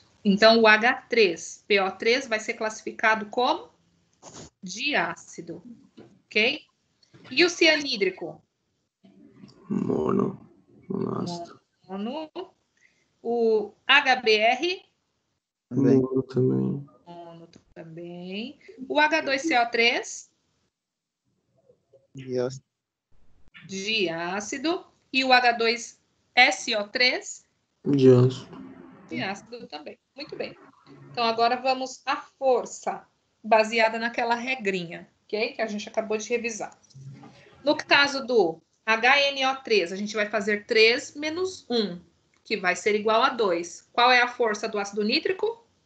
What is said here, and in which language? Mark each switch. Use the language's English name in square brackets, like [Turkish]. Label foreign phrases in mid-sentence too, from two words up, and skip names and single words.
[Portuguese] Então, o H3PO3 vai ser classificado como diácido, ok? E o cianídrico? Monoácido. Mono. O HBr? Também. Mono também. Mono também. O H2CO3? Diácido. Diácido. E o H2SO3? Diácido. Diácido também. Muito bem. Então, agora vamos à força, baseada naquela regrinha, ok? Que a gente acabou de revisar. No caso do HNO3, a gente vai fazer 3 menos 1, que vai ser igual a 2. Qual é a força do ácido nítrico?